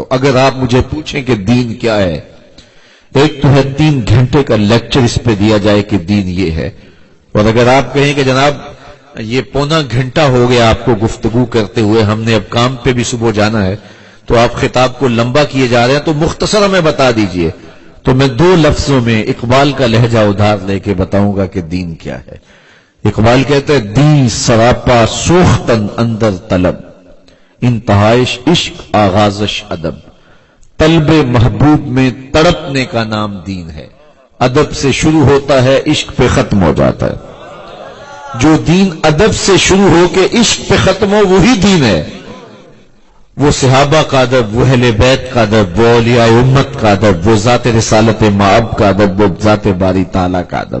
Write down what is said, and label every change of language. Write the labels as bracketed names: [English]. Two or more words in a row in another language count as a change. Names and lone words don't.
[Urdu] اگر آپ مجھے پوچھیں کہ دین کیا ہے، ایک تو ہے 3 گھنٹے کا لیکچر اس پہ دیا جائے کہ دین یہ ہے، اور اگر آپ کہیں کہ جناب یہ پونا گھنٹہ ہو گیا آپ کو گفتگو کرتے ہوئے، ہم نے اب کام پہ بھی صبح جانا ہے، تو آپ خطاب کو لمبا کیے جا رہے ہیں، تو مختصر ہمیں بتا دیجئے۔ تو میں 2 لفظوں میں اقبال کا لہجہ ادھار لے کے بتاؤں گا کہ دین کیا ہے۔ اقبال کہتے ہیں [Persian] دین سراپا سوختن اندر طلب، انتہائش عشق آغازش ادب، [Urdu] طلب محبوب میں تڑپنے کا نام دین ہے، ادب سے شروع ہوتا ہے عشق پہ ختم ہو جاتا ہے۔ جو دین ادب سے شروع ہو کے عشق پہ ختم ہو وہی دین ہے۔ وہ صحابہ کا ادب، وہ اہل بیت کا ادب، وہ اولیاء امت کا ادب، وہ ذات رسالت مآب کا ادب، وہ ذات باری تعالیٰ کا ادب۔